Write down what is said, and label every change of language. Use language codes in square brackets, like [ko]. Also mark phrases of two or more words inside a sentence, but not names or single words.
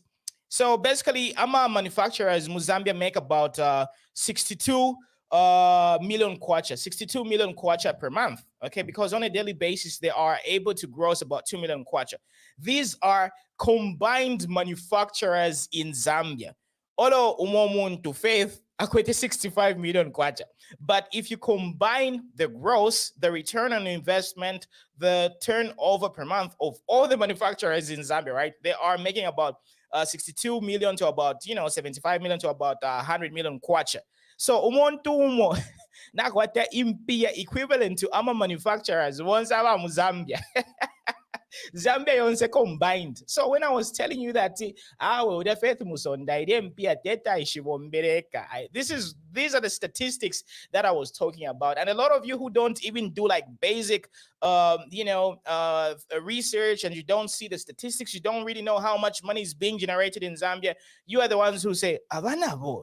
[en] So basically, AMA manufacturers, Zambia make about 62 million kwacha, 62 million kwacha per month. Okay, because on a daily basis, they are able to gross about 2 million kwacha. These are combined manufacturers in Zambia. [bem] Olo umomun to Faith, akwete 65 million kwacha. [en] But if you combine the gross, the return on investment, the turnover per month of all the manufacturers in Zambia, right? They are making about 62 million to about, 75 million to about 100 million kwacha. [bem] So umuntu umo na kwata impia [en] equivalent to [bem] ama manufacturers once aba mu Zambia. Zambia yonse combined. [en] So when I was telling you that the Faith Musonda these are the statistics that I was talking about. And a lot of you who don't even do like basic research, and you don't see the statistics, you don't really know how much money is being generated in Zambia, you are the ones who say Avanabo.